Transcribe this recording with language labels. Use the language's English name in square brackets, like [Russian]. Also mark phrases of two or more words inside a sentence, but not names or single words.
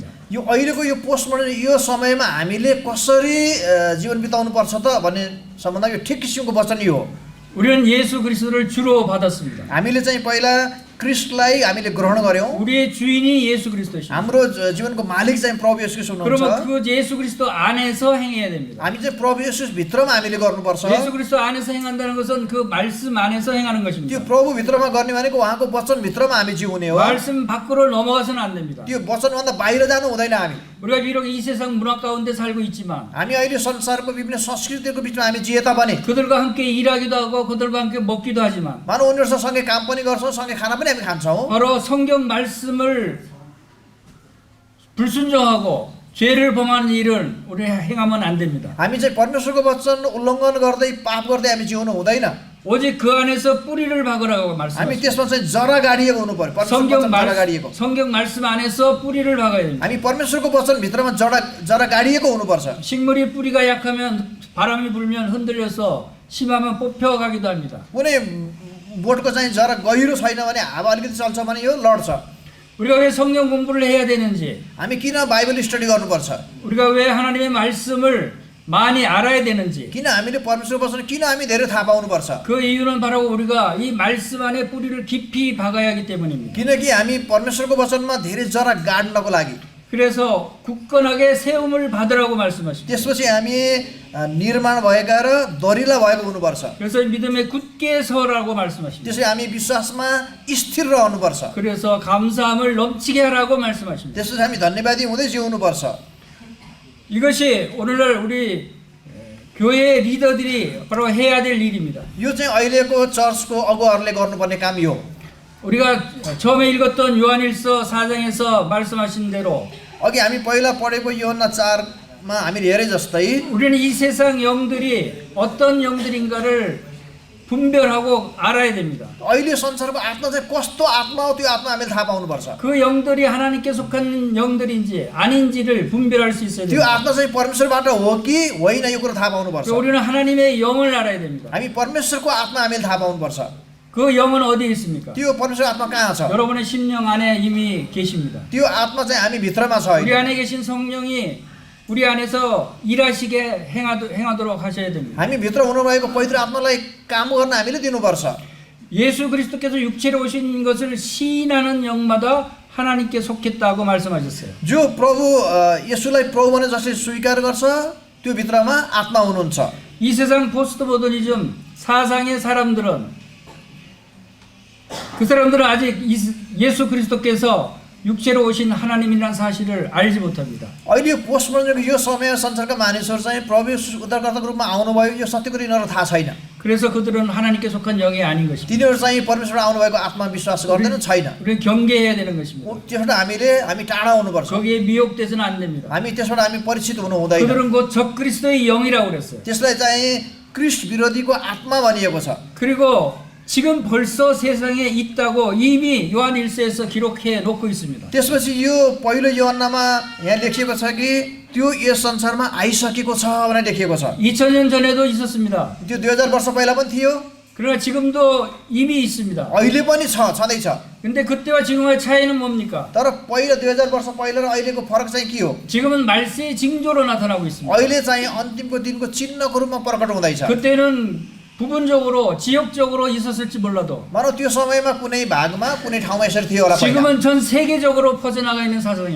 [Nepali] यो अहिलेको यो पोस्ट मोडर्न यो समयमा हामीले कसरी जीवन बिताउनु पर्छ त भन्ने सम्बन्धमा यो ठिक किसिमको वचन यो हो [Korean] 우리는 예수 그리스도를 주로 받았습니다. [Nepali] हामीले चाहिँ पहिला क्रिस्टलाई हामीले ग्रहण गर्यौं [Korean] 우리의 주인이 예수 그리스도십니다. [Nepali] हाम्रो जीवनको मालिक चाहिँ प्रभु येशू हुनुहुन्छ [Korean] 그러면 그 예수 그리스도 안에서 행해야 됩니다. [Nepali] हामी चाहिँ प्रभु येशू भित्रमा हामीले गर्नुपर्छ [Korean] 예수 그리스도 안에서 행한다는 것은 그 말씀 안에서 행하는 [Nepali] त्यो [Korean] 것입니다. [Nepali] प्रभु भित्रमा गर्ने भनेको उहाँको वचन भित्रमा हामी जिउने हो [Korean] 말씀 밖으로 넘어가서는 안 됩니다. [Nepali] त्यो वचनभन्दा बाहिर जानु हुँदैन हामी [Korean] 우리가 비록 이 세상 문화 가운데 살고 있지만 [Nepali] हामी अहिले संसारको विभिन्न संस्कृतिको बीचमा हामी जिए तापनि [Korean] 그들과 함께 일하기도 하고 그들과 함께 먹기도 하지만 [Nepali] मानव उनीहरूसँग सँगै काम पनि गर्छौँ सँगै खाना पनि हामी खान्छौँ [Korean] 바로 성경 말씀을 불순종하고 죄를 범하는 일은 우리 행하면 안 됩니다. [Nepali] हामी चाहिँ परमेश्वरको वचन उल्लङ्घन गर्दै पाप गर्दै हामी जिउनु हुँदैन [Korean] 오직 그 안에서 뿌리를 박으라고 [Nepali] हामी [Korean] 말씀하십니다. [Nepali] त्यसमा चाहिँ जरा गाडिएको हुनु पर्यो परमेश्वरको वचन जरा गाडिएको [Korean] 성경 말씀 안에서 뿌리를 박아야 됩니다. [Nepali] हामी परमेश्वरको वचन भित्रमा जरा गाडिएको हुनुपर्छ [Korean] 식물이 뿌리가 약하면 바람이 불면 흔들려서 심하면 뽑혀가기도 합니다. [Nepali] कुनै बोटको चाहिँ जरा गहिरो छैन भने हावा अलिकति चल्छ भने यो लड्छ [Korean] 우리가 왜 성경 공부를 해야 되는지, [Nepali] हामी किन [English] Bible study [Nepali] गर्नुपर्छ [Korean] 우리가 왜 하나님의 말씀을 많이 알아야 되는지, [Nepali] किन हामीले परमेश्वरको वचन किन हामी धेरै थाहा पाउनुपर्छ [Korean] 그 이유는 바로 우리가 이 말씀 안에 뿌리를 깊이 박아야 하기 때문입니다. [Nepali] किनकि हामी परमेश्वरको वचनमा धेरै जरा गाड्नको लागि [Korean] 그래서 굳건하게 세움을 받으라고 말씀하십니다. [Nepali] त्यसपछि हामी निर्माण भएका र दरिला भएको हुनुपर्छ [Korean] 그래서 믿음에 굳게 서라고 말씀하십니다. [Nepali] त्यसै हामी विश्वासमा स्थिर रहनुपर्छ [Korean] 그래서 감사함을 넘치게 하라고 말씀하십니다. [Nepali] त्यसपछि हामी धन्यवादी हुँदै जिउनुपर्छ [Korean] 이것이 오늘날 우리 교회 리더들이 바로 해야 될 일입니다. [Nepali] यो चाहिँ अहिलेको चर्चको अगुवाहरूले गर्नुपर्ने काम यो [Korean] 우리가 처음에 읽었던 요한일서 4장에서 말씀하신 대로 [Nepali] अघि हामी पहिला पढेको योहन्ना 4मा हामीले हेरे जस्तै [Korean] 우리는 이 세상 영들이 어떤 영들인가를 분별하고 알아야 됩니다. [Nepali] अहिले संसारको आत्मा चाहिँ कस्तो आत्मा हो त्यो आत्मा हामीले थाहा पाउनुपर्छ। [Korean] 그 영들이 하나님께 속한 영들인지 아닌지를 분별할 수 있어야 [Nepali] त्यो [Korean] 됩니다. [Nepali] आत्मा चाहिँ परमेश्वरबाट हो कि होइन यो कुरो थाहा पाउनुपर्छ। [Korean] 그리고 우리는 하나님의 영을 알아야 됩니다. [Nepali] हामी परमेश्वरको आत्मा हामीले थाहा पाउनुपर्छ। [Korean] 그 영은 어디에 있습니까? [Nepali] त्यो परमेश्वर आत्मा कहाँ छ? [Korean] 여러분의 심령 안에 이미 계십니다. [Nepali] त्यो आत्मा चाहिँ हामी भित्रमा छ [Korean] 우리 [Nepali] अहिले। [Korean] 안에 계신 성령이 우리 안에서 일하시게 행하도록 하셔야 됩니다. [Nepali] हामी भित्र हुनुभएको पवित्र आत्मालाई काम गर्न हामीले दिनुपर्छ। [Korean] 예수 그리스도께서 육체로 오신 것을 시인하는 영마다 하나님께 속했다고 말씀하셨어요. [Nepali] जो प्रभु येशूलाई प्रभु भने जसले स्वीकार गर्छ त्यो भित्रमा आत्मा हुनुहुन्छ। [Korean] 이 세상 포스트 모더니즘 사상의 사람들은 그 사람들은 아직 예수 그리스도께서 육체로 오신 하나님이라는 사실을 알지 못합니다. [Nepali] अहिले पोस्टमोडर्नको यो समय संसारका मानिसहरू चाहिँ प्रभु येशू उद्धारकर्ताको रूपमा आउनुभयो यो सत्य कुरो यिनीहरूलाई थाहा छैन। [Korean] 그래서 그들은 하나님께 속한 영이 아닌 것입니다. [Nepali] तिनीहरू चाहिँ परमेश्वर आउनुभएको आत्मा विश्वास गर्दैनन् छैन। [Korean] 우리는 경계해야 되는 것입니다. [Nepali] त्यसबाट हामी टाढा हुनुपर्छ। [Korean] 거기에 미혹돼서는 안 됩니다. [Nepali] हामी त्यसबाट हामी परिचित हुनु हुँदैन। [Korean] 그들은 곧 적그리스도의 영이라고 그랬어요. [Nepali] त्यसलाई चाहिँ क्रिस्ट विरोधीको आत्मा भनिएको छ। [Korean] 그리고 지금 벌써 세상에 있다고 이미 요한 1서에서 기록해 놓고 있습니다. [Nepali] त्यसपछि यो पहिलो योहन्नामा यहाँ लेखिएको छ कि त्यो यस संसारमा आइसकेको छ भनेर लेखिएको छ। [Korean] 2000년 전에도 있었습니다. [Nepali] त्यो 2000 वर्ष पहिला पनि थियो, [Korean] 그러나 지금도 이미 있습니다. [Nepali] अहिले पनि छँदैछ। [Korean] 근데 그때와 지금의 차이는 뭡니까? [Nepali] तर पहिला 2000 वर्ष पहिला र अहिलेको फरक चाहिँ के हो? [Korean] 지금은 말세의 징조로 나타나고 있습니다. [Nepali] अहिले चाहिँ अन्तिमको दिनको चिन्हको रूपमा प्रकट हुँदैछ। [Korean] 그때는 부분적으로 지역적으로 있었을지 몰라도 [Nepali] मानौ त्यो समयमा कुनै भागमा कुनै ठाउँमा यसरी थियो होला पहिला। [Korean] 지금은 전 세계적으로 퍼져나가 있는 사상입니다.